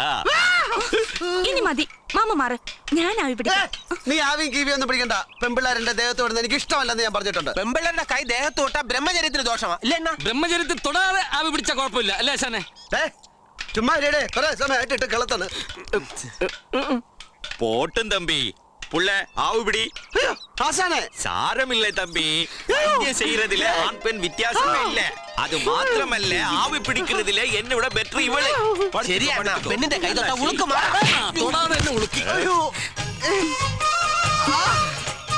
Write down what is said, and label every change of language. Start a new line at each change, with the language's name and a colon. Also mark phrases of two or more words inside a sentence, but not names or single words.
Malayalam: ഇനി മതി, മാമ മാറ്, ഞാൻ ആവി പിടിക്കാം. നീ ആവിയും കീവിയും ഒന്നും പിടിക്കണ്ട. പെമ്പിള്ളാരെന്റെ ദേഹത്ത് വിടുന്നത് എനിക്ക് ഇഷ്ടമല്ലെന്ന് ഞാൻ പറഞ്ഞിട്ടുണ്ട്. പെമ്പിള്ളേരുടെ കൈ ദേഹത്ത് തൊട്ടാ ബ്രഹ്മചര്യത്തിന് ദോഷമാ ഇല്ല? ബ്രഹ്മചര്യത്തിൽ തൊടാതെ ആവി പിടിച്ച കുഴപ്പമില്ല അല്ലേ ശാനെ? ചുമ്മാ കുറെ സമയമായിട്ട് കളത്താണ്. പോട്ടും തമ്പി,
Tamil: புள்ள ஆவுபடி ஆசானே சாரம் இல்லை தம்பி வைத்தியம் செய்யறதுல ஆண் பெண் வித்தியாசமே இல்ல அது மாத்திரமல்ல ஆவி பிடிக்கிறதுல என்னை விட பெட்டர் இவளே
Malayalam: ശരിയാണ് പെണ്ണിന്റെ കൈ തൊട്ടാ ഉളുക്ക് മാറാ തൊടാതെ തന്നെ ഉളുക്കി